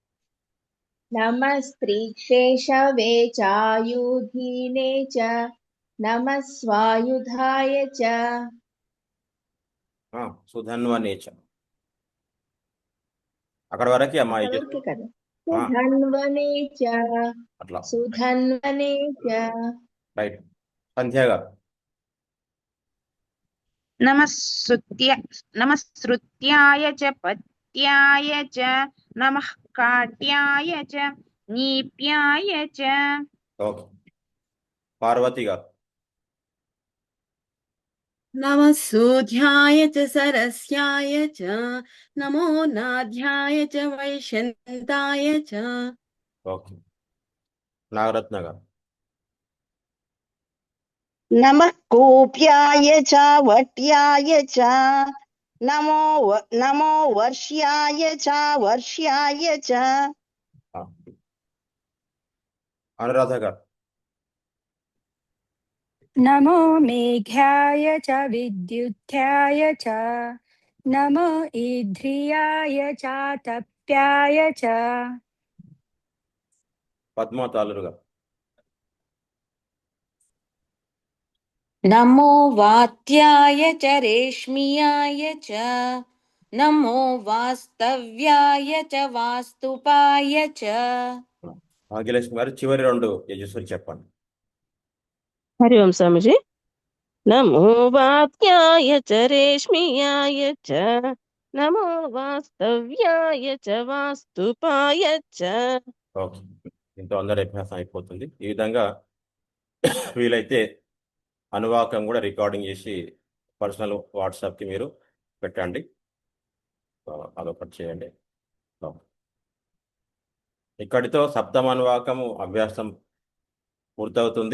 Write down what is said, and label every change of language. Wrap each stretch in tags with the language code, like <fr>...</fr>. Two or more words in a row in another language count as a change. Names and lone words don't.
<sa>నమస్త్రీక్షేషవే చాయుధీనే చ, नमः स्वायुधाय च సుధన్వనే చ.</sa> <te>అక్కడ వరకు అమ్మా అంతవరకే కదా.</te> <sa>సుధన్వనే చ</sa> <te>అట్లా</te> <sa>సుధన్వనే చ.</sa> <te>రైట్. సంధ్య గారు.</te> <sa>नमः श्रुत्याय च पत्याय च नमः काट्याय च नीप्याय च.</sa> <te>ఓకే. పార్వతి గారు.</te> <sa>नमः सूध्याय च सरस्याय च नमो नाध्याय च वैशन्ताय च.</sa> <te>ఓకే. నాగరత్న గారు.</te> <sa>नमः कूप्याय च वट्याय च नमो वर्ष्याय च वर्ष्याय च.</sa> <te>అనురాధ గారు.</te> <sa>नमो मेघ्याय च विद्युत्याय च नमो ईध्रियाय च तप्याय च.</sa> <te>పద్మా తాలూరు గారు.</te> <sa>नमो वात्याय च रेश्मियाय च नमो वास्तव्याय च वास्तुपाय च.</sa> <te>భాగ్యలక్ష్మి గారు చివరి రెండు యజస్సులు చెప్పండి.</te> <hi>हरि ओम स्वामीजी.</hi> <sa>नमो वाक्याय च रेश्मियाय च नमो वास्तव्याय च वास्तुपाय च.</sa> <te>ఓకే. దీంతో అందరి అభ్యాసం అయిపోతుంది. ఈ విధంగా వీలైతే అనువాకం కూడా రికార్డింగ్ చేసి పర్సనల్ వాట్సాప్కి మీరు పెట్టండి. అదొకటి చేయండి. ఇక్కడితో సప్తమ అనువాకము అభ్యాసం పూర్తవుతుంది.</te>